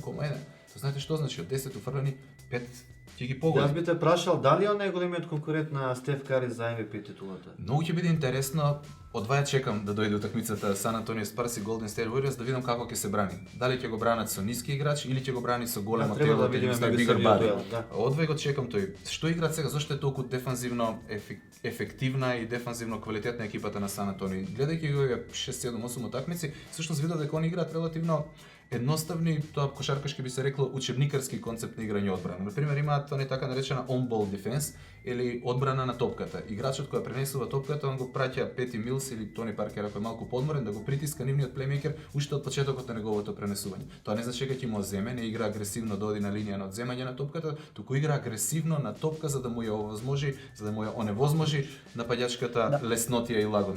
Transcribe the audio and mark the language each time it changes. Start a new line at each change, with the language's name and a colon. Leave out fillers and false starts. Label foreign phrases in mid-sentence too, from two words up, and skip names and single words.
Macedonian: Тоа знаете што значи, од 10 уфрлени 5 ќе ги погоди. Јас би те прашал дали он е големиот конкурент на Стеф Кари за MVP титулата. Многу ќе биде интересно. Одваја чекам да дојде утакмицата Сан Антонио Спарс и Golden State Warriors да видам како ќе се брани. Дали ќе го бранат со ниски играчи или ќе го брани со големо тело или со
English: bigger body.
Macedonian: Одвај го чекам тој. Што играат сега, зошто е толку дефанзивно ефективна и дефанзивно квалитетна екипата на Сан Антонио. Гледајќи го 6-7-8 утакмици, всушност видов дека они играат релативно едноставни, тоа кошаркашки би се рекло учебникарски концепт на играње одбрана. Например, имаат тоа така наречена
English: on-ball defense
Macedonian: или одбрана на топката. Играчот кој пренесува топката, он го праќа Пети Милс или Тони Паркер ако е малку подморен да го притиска нивниот плеймейкер уште од почетокот на неговото пренесување. Тоа не значи дека ќе му земе, не игра агресивно да оди на линија на одземање на топката, туку игра агресивно на топка за да му ја овозможи, за да му ја оневозможи нападјачката леснотија и лагодност.